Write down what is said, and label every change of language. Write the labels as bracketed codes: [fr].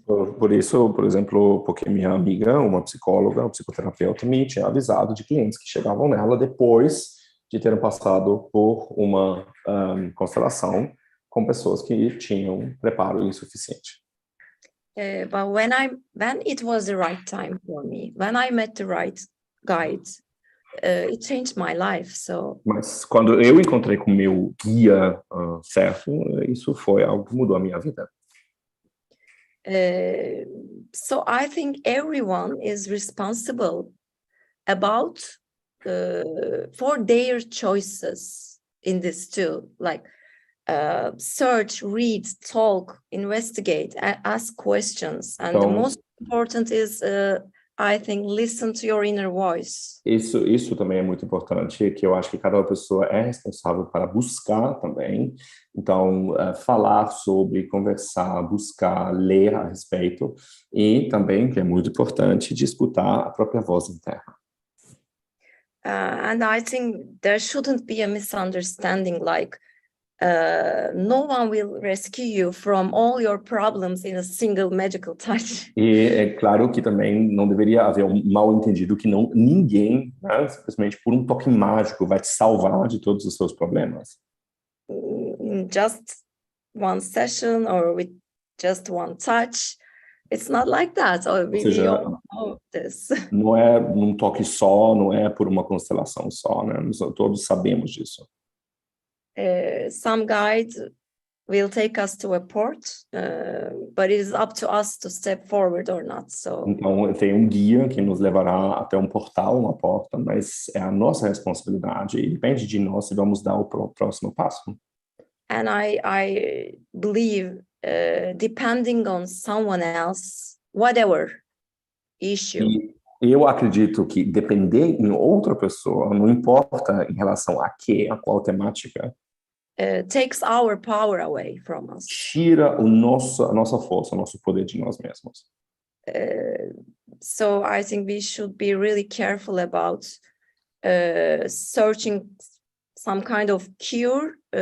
[pt] Por isso, por exemplo, porque minha amiga, uma psicóloga, uma psicoterapeuta, me tinha avisado de clientes que chegavam nela depois de terem passado por uma constelação com pessoas que tinham preparo insuficiente. [en] But when it was the right time for me, when I met the right guide, it changed my life. So. [pt] Mas quando eu encontrei com o meu guia certo, isso foi algo que mudou a minha vida. [en] So I think everyone is responsible about for their choices in this too, like search, read, talk, investigate, ask questions, and the most important is I think listen to your inner voice. [pt] Isso também é muito importante, que eu acho que cada pessoa é responsável para buscar também. Então, falar sobre, conversar, buscar, ler a respeito. E também, que é muito importante, de escutar a própria voz interna. [en] And I think there shouldn't be a misunderstanding like no one will rescue you from all your problems in a single magical touch. [pt] E é claro que também não deveria haver um mal-entendido que ninguém, né, simplesmente por um toque mágico, vai te salvar de todos os seus problemas. [en] Just one session or with just one touch, it's not like that. We all know this. [pt] Não é num toque só, não é por uma constelação só, né? Nós todos sabemos disso. [en] Some guide will take us to a port, but it is up to us to step forward or not. So. [pt] Então, tem um guia que nos levará até um portal, uma porta, mas é a nossa responsabilidade e depende de nós se vamos dar o próximo passo. [en] And I believe, depending on someone else, whatever issue. [pt] E eu acredito que depender em outra pessoa, não importa em relação a qual temática. [en] takes our power away from us. [pt] Tira a nossa força, o nosso poder de nós mesmos. [en] So I think we should be really careful about searching some kind of cure.